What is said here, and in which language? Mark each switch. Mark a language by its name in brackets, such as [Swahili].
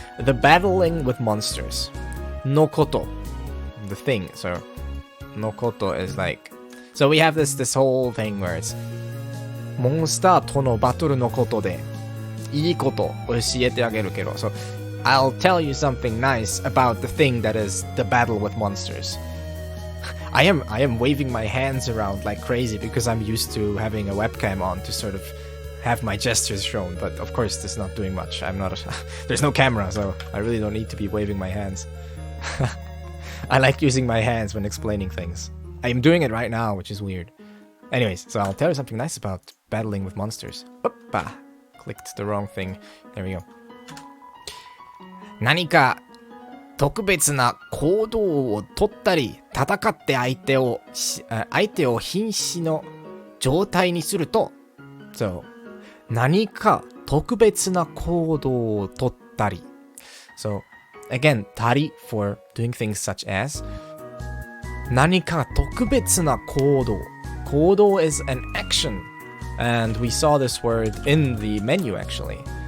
[English] The battling with monsters. [Japanese] のこと. [English] The thing. So, のこと is like... So we have this whole thing where it's [Japanese] モンスターとのバトルのことでいいこと教えてあげるけど. [English] So, I'll tell you something nice about the thing that is the battle with monsters. I am waving my hands around like crazy because I'm used to having a webcam on to sort of have my gestures shown, but of course this is not doing much. There's no camera, so I really don't need to be waving my hands. I like using my hands when explaining things. I'm doing it right now, which is weird. Anyways, so I'll tell you something nice about battling with monsters. Oppa! Clicked the wrong thing. There we go. [Japanese] 何か特別な行動を取ったり、戦って相手を瀕死の状態にすると、 [English] So, [Japanese] 何か特別な行動を取ったり。 [English] So, again, たり for doing things such as [Japanese] 何か特別な行動。 [English] 行動 is an action. And we saw this word in the menu actually.